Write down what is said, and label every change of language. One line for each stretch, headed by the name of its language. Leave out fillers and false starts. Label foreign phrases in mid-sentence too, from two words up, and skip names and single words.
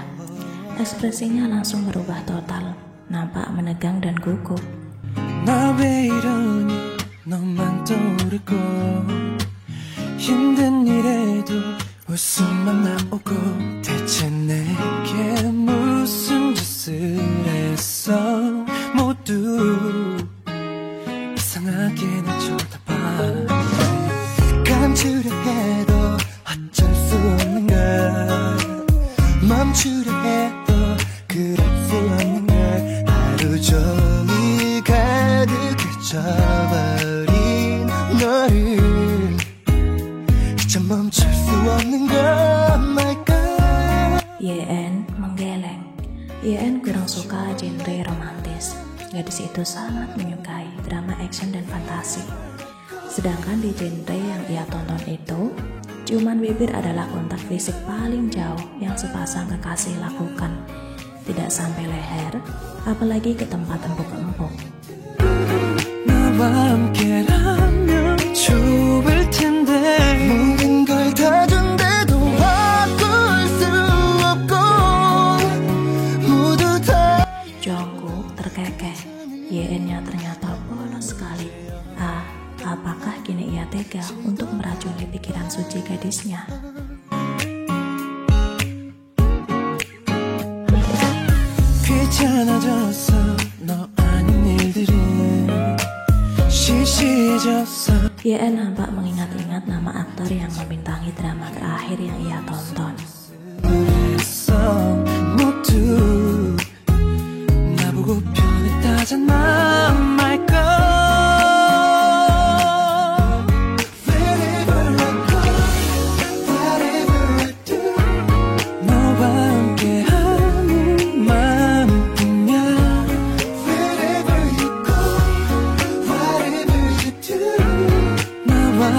Indonesian: Ekspresinya langsung berubah total, nampak menegang dan gugup.
Korean: 나 왜 이러니 너만 떠오르고 힘든 일에도 웃음만 나오고 대체 내게 무슨 짓을 했어 모두 이상하게 날 쳐다봐 감추려 해도 어쩔 수 없는 걸 멈추려 해도 그럴 수 없는 걸 하루 종일 가득해져버린 너를 이제 멈출 수 없는 걸
English: my God.
Indonesian: YN menggeleng. YN kurang suka genre romantis. Gadis itu sangat menyukai drama action dan fantasi. Sedangkan di genre yang ia tonton itu, ciuman bibir adalah kontak fisik paling jauh yang sepasang kekasih lakukan. Tidak sampai leher, apalagi ke tempat empuk-empuk.
Korean: 나와 함께라면 좋을 텐데 모든 걸 다 준대도 바꿀 수 없고 모두 다
Indonesian: Jungkook terkekeh. YN-nya ternyata polos sekali. Apakah kini ia tega untuk meracuni pikiran suci gadisnya?
Korean: 귀찮아졌어 너 아닌 일들은 시시해졌어
Indonesian: YN nampak mengingat-ingat nama aktor yang membintangi drama terakhir yang ia tonton.
Korean: 했어 모두 나보고 변했다잖아
English: my God wherever I go whatever I do
Korean: 너와 함께하는 마음뿐이야
English: wherever you go whatever you do 나와